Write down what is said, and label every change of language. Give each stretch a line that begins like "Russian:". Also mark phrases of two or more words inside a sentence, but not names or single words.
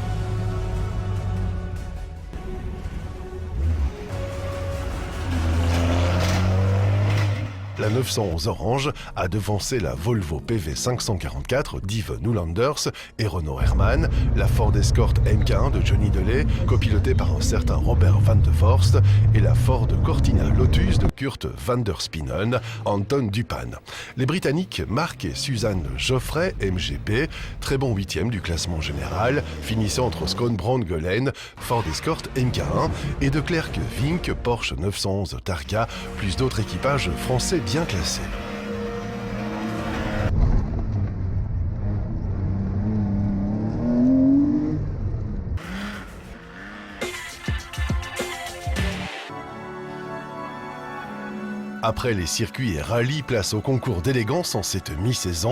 French: La 911 orange a devancé la Volvo PV 544 d'Yves Newlanders et Renault Hermann, la Ford Escort MK1 de Johnny Delay, copilotée par un certain Robert van de Vorst, et la Ford Cortina Lotus de Kurt van der Spinnen, Anton Dupan. Les Britanniques Mark et Suzanne Geoffrey, MGP, très bon 8e du classement général, finissant entre Scone-Brown-Golen, Ford Escort MK1 et de Klerk Vink, Porsche 911 Targa, plus d'autres équipages français bien classés. Après les circuits et rallyes, place au concours d'élégance en cette mi-saison.